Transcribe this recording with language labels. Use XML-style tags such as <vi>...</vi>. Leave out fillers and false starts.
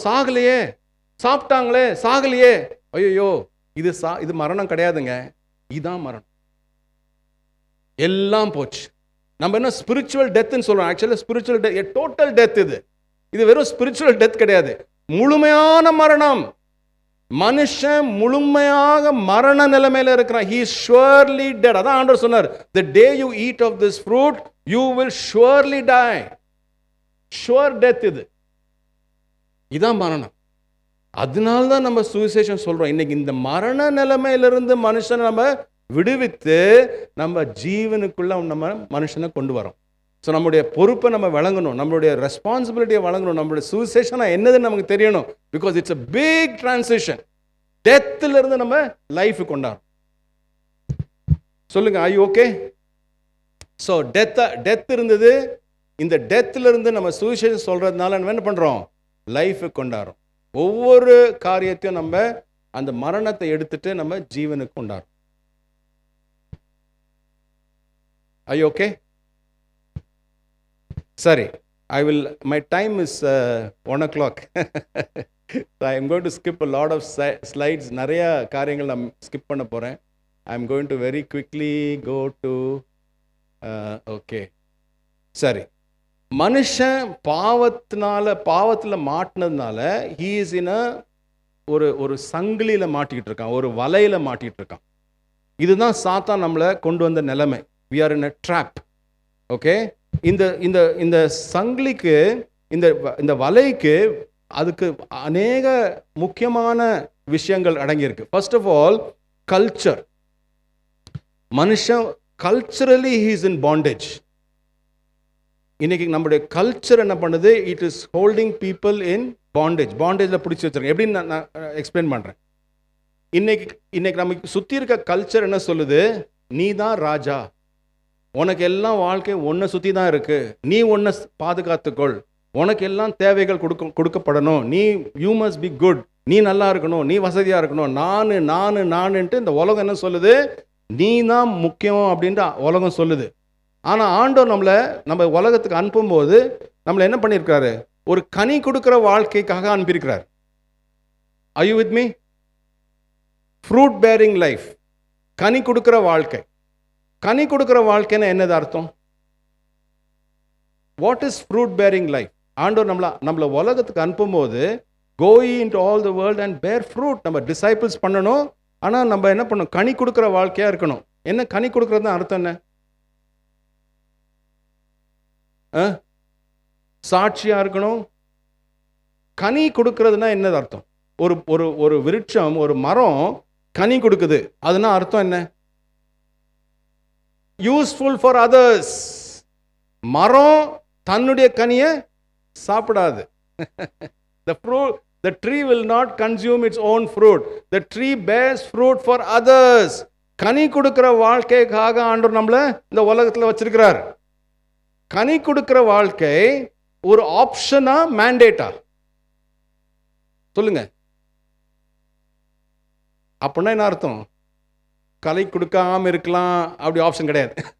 <ta>சாகலையே, சாப்பிட்டாங்களே, சாகலையே, ஐயோ இது மரணம் கிடையாதுங்க, இதுதான் மரணம். எல்லாம் போச்சு. நம்ம என்ன ஸ்பிரிச்சுவல் டெத்னு சொல்றோம். Actually spiritual death, total death. இது வெறும் ஸ்பிரிச்சுவல் டெத் கிடையாது, முழுமையான மரணம். மனுஷன் முழுமையாக மரண நிலைமையில இருக்கிறான்.</ta> <en>he is surely dead.</en> <ta>அதான் ஆண்டவர் சொன்னார்,</ta> <en>the day you eat of this fruit you will surely die. sure death.</en> <ta>இதான் மரணம். அதனால தான் நம்ம சுவிசேஷம் சொல்றோம். இன்னைக்கு இந்த மரண நிலைமையிலிருந்து மனுஷனை நம்ம விடுவித்து நம்ம ஜீவனுக்குள்ள நம்ம மனுஷனை கொண்டு வரோம். ஸோ நம்முடைய பொறுப்பை நம்ம வழங்கணும், நம்மளுடைய ரெஸ்பான்சிபிலிட்டியை வழங்கணும், நம்மளுடைய சுவிசேஷனா என்னதுன்னு நமக்கு தெரியணும்.</ta> <en>Because it's a big transition.</en> <ta>டெத்துல இருந்து நம்ம லைஃப் கொண்டாடும். சொல்லுங்க, ஐ ஓகே? ஸோ டெத் இருந்தது. இந்த டெத்துல இருந்து நம்ம சுவிசேஷம் சொல்றதுனால நம்ம என்ன பண்றோம்? லைஃப் கொண்டாடுறோம். ஒவ்வொரு காரியத்தையும் நம்ம அந்த மரணத்தை எடுத்துட்டு நம்ம ஜீவனுக்கு கொண்டாடுறோம்.</ta> <en>I okay? சரி, my time is 1 o'clock. So I am going to skip a lot of slides.</en> <ta>நிறைய காரியங்கள் நான் ஸ்கிப் பண்ண போகிறேன்.</ta> <en>I am going to very quickly go to okay.</en> <ta>சரி, மனுஷன் பாவத்தில் மாட்டினதுனால</ta> <en>he is in</en> <ta>ஒரு சங்கிலியில் மாட்டிக்கிட்டு இருக்கான், ஒரு வலையில் மாட்டிக்கிட்டு இருக்கான். இதுதான் சாத்தான் நம்மளை கொண்டு வந்த நிலைமை.</ta> <en>we are in a trap.</en> <ta>Okay, இந்த சங்கிலிக்கு, இந்த வலைக்கு, அதுக்கு அநேக முக்கியமான விஷயங்கள் அடங்கியிருக்கு.</ta> <en>First of all, culture. மனுஷன் culturally he is in bondage.</en> <ta>இன்னைக்கு நம்முடைய கல்ச்சர் என்ன பண்ணுது?</ta> <en>It is holding people in bondage.</en> <ta>பாண்டேஜில் பிடிச்சி வச்சிருக்கேன். எப்படின்னு நான் எக்ஸ்பிளைன் பண்ணுறேன். இன்னைக்கு நமக்கு சுற்றி இருக்க கல்ச்சர் என்ன சொல்லுது? நீ தான் ராஜா, உனக்கு எல்லாம் வாழ்க்கை உன்னை சுற்றி தான் இருக்கு, நீ உன்னை பாதுகாத்துக்கொள், உனக்கு எல்லாம் தேவைகள் கொடுக்கப்படணும்,</ta> <en>you must be good,</en> <ta>நீ நல்லா இருக்கணும், நீ வசதியாக இருக்கணும், நானுன்ட்டு இந்த உலகம் என்ன சொல்லுது? நீ தான் முக்கியம் அப்படின்ட்டு உலகம் சொல்லுது. ஆனால் ஆண்டவர் நம்ம உலகத்துக்கு அனுப்பும்போது நம்மளை என்ன பண்ணியிருக்காரு? ஒரு கனி கொடுக்குற வாழ்க்கைக்காக அனுப்பியிருக்கிறார்.</ta> <en>Are you with me? Fruit bearing life,</en> <ta>கனி கொடுக்குற வாழ்க்கை. கனி கொடுக்குற வாழ்க்கைன்னு என்னது அர்த்தம்?</ta> <en>What is fruit bearing life?</en> <ta>ஆண்டவர் நம்மளை உலகத்துக்கு அனுப்பும்போது</ta> <en>go into all the world and bear fruit,</en> <ta>நம்ம டிசைபிள்ஸ் பண்ணணும். ஆனால் நம்ம என்ன பண்ணணும்? கனி கொடுக்குற வாழ்க்கையா இருக்கணும். என்ன கனி கொடுக்குறது அர்த்தம்? என்ன? சாட்சியா இருக்கணும். கனி கொடுக்கறதுனா என்னது அர்த்தம்? ஒரு விருட்சம், ஒரு மரம் கனி கொடுக்குது, அதுனா அர்த்தம் என்ன?</ta> <en>Useful for others.</en> <ta>மரம் தன்னுடைய கனியை சாப்பிடாது.</ta> <en>The tree will not consume its own fruit. The tree bears fruit for others.</en> <ta>கனி கொடுக்கிற வாழ்க்கைக்காக ஆண்டவர் நம்மளை இந்த உலகத்தில் வச்சிருக்கிறார். கனி கொடுக்கிற வாழ்க்கை ஒரு ஆப்ஷனா மேண்டேட்டா? சொல்லுங்க. அப்படின்னா என்ன அர்த்தம்? கனி கொடுக்காம இருக்கலாம், அப்படி ஆப்ஷன் கிடையாது.</ta>